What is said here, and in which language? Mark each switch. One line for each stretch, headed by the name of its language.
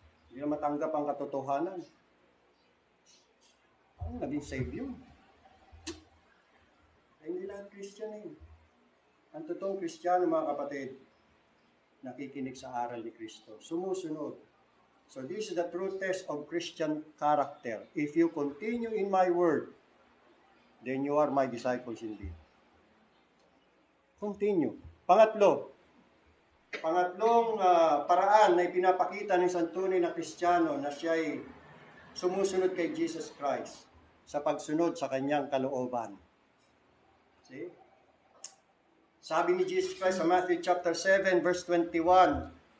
Filipino: Hindi nila matanggap ang katotohanan. Ang naging save yun. Ay, hindi lahat Christian eh. Ang totoong Kristiyano, mga kapatid, nakikinig sa aral ni Kristo. Sumusunod.
English: So this is the true test of Christian character. If you continue in my word, then you are my disciples indeed. Continue.
Filipino: Pangatlong paraan na ipinapakita ng isang tunay na Kristiyano na siya ay sumusunod kay Jesus Christ sa pagsunod sa kanyang kalooban.
English: See?
Filipino: Sabi ni Jesus Christ sa Matthew chapter 7 verse 21.